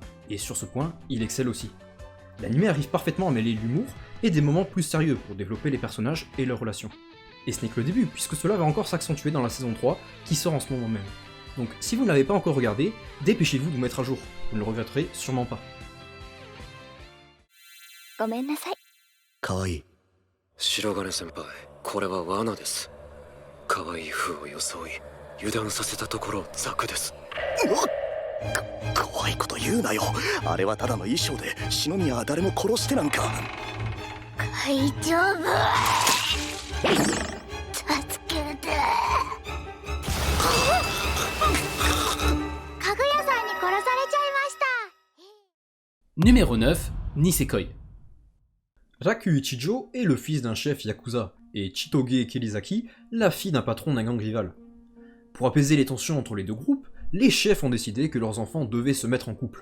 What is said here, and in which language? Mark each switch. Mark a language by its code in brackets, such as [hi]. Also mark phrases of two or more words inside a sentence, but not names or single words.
[fr] Et sur ce point, il excelle aussi. L'animé arrive parfaitement à mêler l'humour et des moments plus sérieux pour développer les personnages et leurs relations. Et ce n'est que le début, puisque cela va encore s'accentuer dans la saison 3, qui sort en ce moment même. Donc si vous ne l'avez pas encore regardé, dépêchez-vous de vous mettre à jour, vous ne le regretterez sûrement pas. [ja] ごめんなさい。かわいい。白金先輩、これは罠です。可愛い風を装い、油断させたところザクです。怖いこと言うなよ。あれはただの衣装で篠宮は誰も殺してなんか。大丈夫。助けて。かぐやさんに殺されちゃいました。 [fr] Numéro 9, Nisekoi. Raku Ichijo est le fils d'un chef yakuza, et Chitoge Kirizaki, la fille d'un patron d'un gang rival. Pour apaiser les tensions entre les deux groupes, les chefs ont décidé que leurs enfants devaient se mettre en couple.